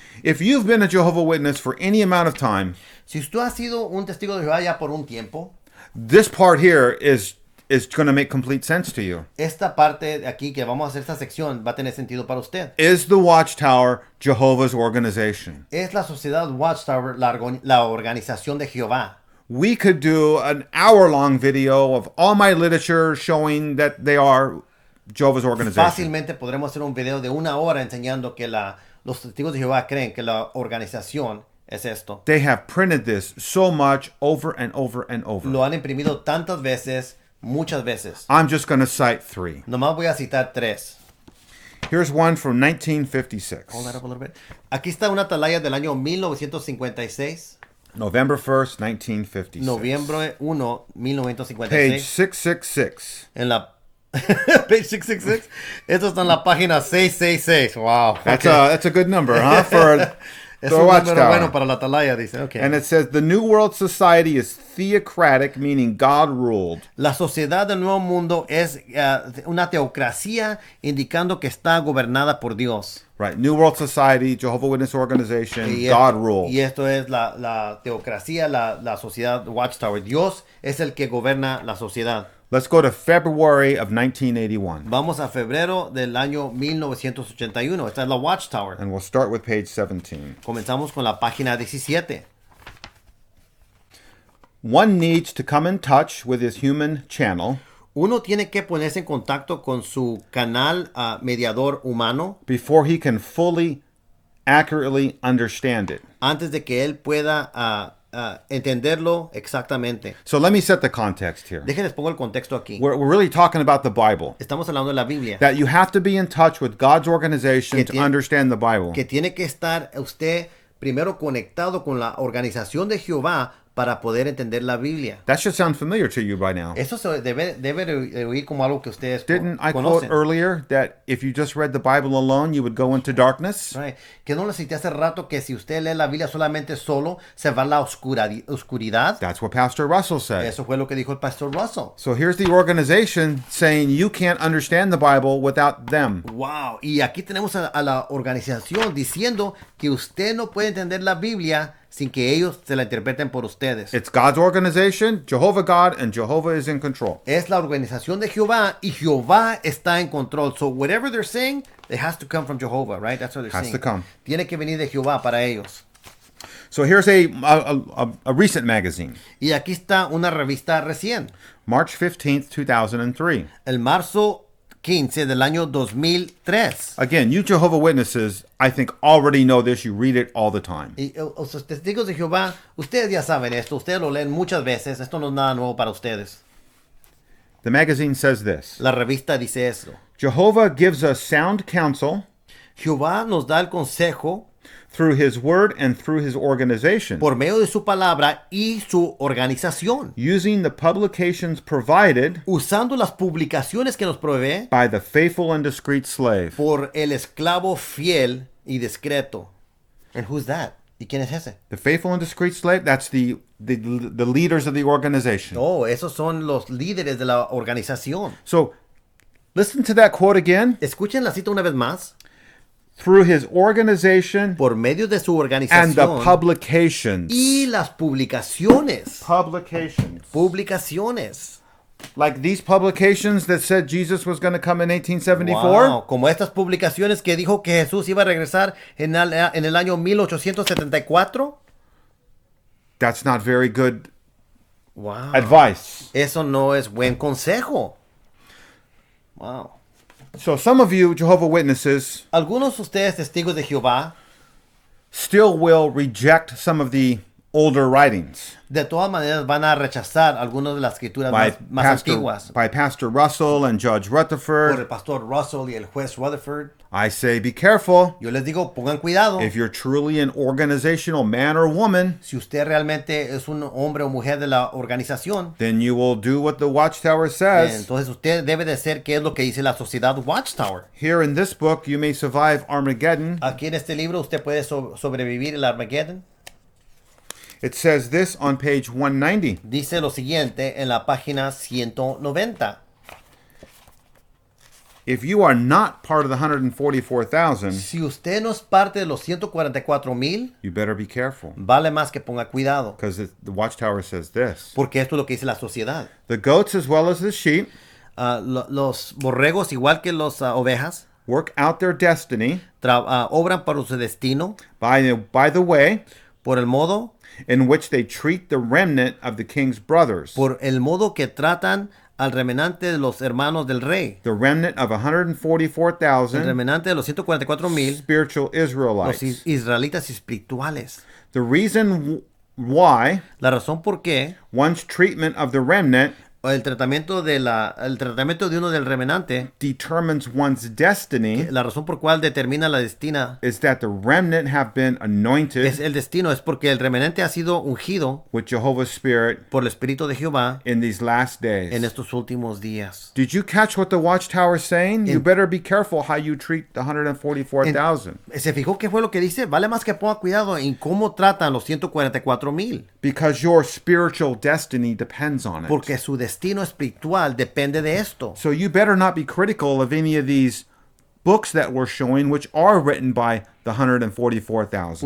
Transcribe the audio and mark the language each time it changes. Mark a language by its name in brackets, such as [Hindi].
[English] If you've been a Jehovah's Witness for any amount of time, [Spanish] Si usted ha sido un testigo de Jehová ya por un tiempo, [English] this part here is going to make complete sense to you. [Spanish] esta parte de aquí que vamos a hacer esta sección va a tener sentido para usted. [English] Is the Watchtower Jehovah's organization? [Spanish] Es la sociedad Watchtower la organización de Jehová. [English] We could do an hour-long video of all my literature showing that they are Jehovah's organization. [Spanish] Fácilmente podremos hacer un video de 1 hora enseñando que los testigos de Jehová creen que la organización es esto. [English] They have printed this so much over and over and over. [Spanish] Lo han imprimido tantas veces, muchas veces. [English] I'm just going to cite 3. [Spanish] Nomás voy a citar 3. [English] Here's one from 1956. Hold that up a little bit. [Spanish] Aquí está una atalaya del año 1956. [English] November 1st, 1956. [Spanish] Noviembre 1, 1956. [English] Page 666. [Spanish] En la page 666. Esto está en la página 666. Wow. [English] That's a good number, huh? For [Spanish] Es [English] the [Spanish] un número [English] Watchtower. [Spanish] bueno para la atalaya, dice. Okay. [English] And it says the New World Society is theocratic, meaning God ruled. [Spanish] La sociedad del Nuevo Mundo es una teocracia indicando que está gobernada por Dios. [English] Right. New World Society, Jehovah's Witness Organization, God ruled. [Spanish] Y esto es la teocracia, la sociedad Watchtower. Dios es el que gobierna la sociedad. [English] Let's go to February of 1981. [Spanish] Vamos a febrero del año 1981. Esta es la Watchtower. [English] And we'll start with page 17. [Spanish] Comenzamos con la página 17. [English] One needs to come in touch with his human channel [Spanish] Uno tiene que ponerse en contacto con su canal mediador humano [English] before he can fully, accurately understand it. [Spanish] antes de que él pueda entenderlo exactamente. [English] So let me set the context here. [Spanish] Déjenles pongo el contexto aquí. [English] We're really talking about the Bible. [Spanish] Estamos hablando de la Biblia. [English] That you have to be in touch with God's organization to understand the Bible. [Spanish] Que tiene que estar usted primero conectado con la organización de Jehová para poder entender la Biblia. [English] That should sound familiar to you by now. [Spanish] Eso debe de oír como algo que ustedes [English] Didn't I [Spanish] conocen. [English] quote earlier that if you just read the Bible alone, you would go into darkness? Right. [Spanish] Que no le cité hace rato que si usted lee la Biblia solamente solo, se va a la oscuridad. [English] That's what Pastor Russell said. [Spanish] Eso fue lo que dijo el pastor Russell. [English] So here's the organization saying you can't understand the Bible without them. Wow. [Spanish] Y aquí tenemos a la organización diciendo que usted no puede entender la Biblia sin que ellos se la interpreten por ustedes. [English] It's God's organization, Jehovah God, and Jehovah is in control. [Spanish] Es la organización de Jehová y Jehová está en control. [English] So whatever they're saying, it has to come from Jehovah, right? That's what they're Has saying. to come. [Spanish] Tiene que venir de Jehová para ellos. [English] So here's a recent magazine, [Spanish] Y aquí está una revista recién. [English] March 15th, 2003. [Spanish] El marzo 15 del año 2003. [English] Again, you Jehovah Witnesses, I think already know this. You read it all the time. [Spanish] Y los testigos de Jehová, ustedes ya saben esto, ustedes lo leen muchas veces, esto no es nada nuevo para ustedes. [English] The magazine says this. [Spanish] La revista dice esto. [English] Jehovah gives us sound counsel [Spanish] Jehová nos da el consejo [English] through his word and through his organization, [Spanish] por medio de su palabra y su organización, [English] using the publications provided [Spanish] usando las publicaciones que nos provee [English] by the faithful and discreet slave. [Spanish] por el esclavo fiel y discreto. [English] And who's that? [Spanish] ¿Y quién es ese? [English] The faithful and discreet slave, that's the leaders of the organization. [Spanish] Oh, esos son los líderes de la organización. [English] So listen to that quote again. [Spanish] Escuchen la cita una vez más. [English] Through his organization [Spanish] Por medio de su [English] and the [Spanish] organización [English] publications. [Spanish] y las publicaciones. [English] Publications. [Spanish] Publicaciones. [English] Like these publications that said Jesus was going to come in 1874. [Spanish] Wow, como estas publicaciones que dijo que Jesús iba a regresar en el año 1874. [English] That's not very good Wow. advice. [Spanish] Eso no es buen consejo. Wow. [English] So some of you Jehovah Witnesses [Spanish] Algunos de ustedes testigos de Jehová [English] still will reject some of the older writings [Spanish] De todas maneras van a rechazar algunas de las escrituras más antiguas. [English] by Pastor Russell and Judge [Spanish] Por [English] Rutherford. [Spanish] el pastor Russell y el juez Rutherford. [English] I say be careful. [Spanish] Yo les digo, pongan cuidado. [English] If you're truly an organizational man or woman, [Spanish] Si usted realmente es un hombre o mujer de la organización, [English] then you will do what the Watchtower says. [Spanish] entonces usted debe de hacer qué es lo que dice la sociedad Watchtower. [English] Here in this book, you may survive Armageddon. [Spanish] Aquí en este libro usted puede sobrevivir el Armageddon. [English] It says this on page 190. [Spanish] Dice lo siguiente en la página 190. [English] If you are not part of the 144,000, [Spanish] Si usted no es parte de los 144,000, [English] you better be careful. [Spanish] vale más que ponga cuidado. [English] Because the Watchtower says this. [Spanish] Porque esto es lo que dice la sociedad. [English] The goats as well as the sheep [Spanish] Los borregos, igual que las ovejas, [English] work out their destiny [Spanish] obran para su destino [English] by the way [Spanish] por el modo [English] in which they treat the remnant of the king's brothers. [Spanish] por el modo que tratan al remanente de los hermanos del rey. [English] The remnant of [Spanish] El [English] 144,000 [Spanish] remanente de los 144,000, [English] spiritual [Spanish] los [English] Israelites. [Spanish] israelitas espirituales. [English] The reason why [Spanish] La razón por qué [English] one's treatment of the remnant [Spanish] el tratamiento de uno del remanente, [English] determines one's destiny [Spanish] la razón por cual determina la destina, [English] is that the remnant have been anointed [Spanish] es el destino, es porque el remanente ha sido ungido [English] with Jehovah's Spirit [Spanish] por el Espíritu de Jehová [English] in these last days. [Spanish] en estos últimos días. [English] Did you catch what the Watchtower is saying? You better be careful how you treat the 144,000. [Spanish] ¿Se fijó qué fue lo que dice? Vale más que ponga cuidado en cómo tratan los 144,000. [English] Because your spiritual destiny depends on it. [Spanish] Porque su destino espiritual depende de esto. [English] So you better not be critical of any of these books that we're showing, which are written by the 144,000.